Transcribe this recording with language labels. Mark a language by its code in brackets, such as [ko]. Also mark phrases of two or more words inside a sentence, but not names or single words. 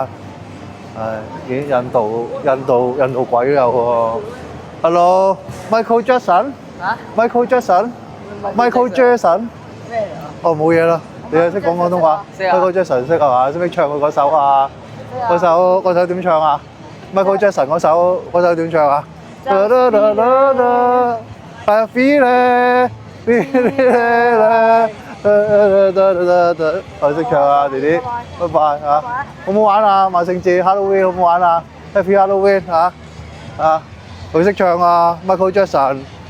[yue] 唉，咦，印度鬼都有喎。Hello，Michael Jackson。Michael Jackson。Michael Jackson。咩嚟啊？哦，冇嘢啦，你又識講廣東話？Michael Jackson 識係嘛？識唔識唱佢嗰首啊？嗰首點唱啊？Michael Jackson 嗰首點唱啊 ？ [en] I feel it。 [yue] 我識唱啊，弟弟，拜拜嚇，好唔好玩啊？萬聖節 Halloween 好唔好玩啊？ [en] Happy Halloween [yue] 嚇佢識唱啊 ，Michael Jackson。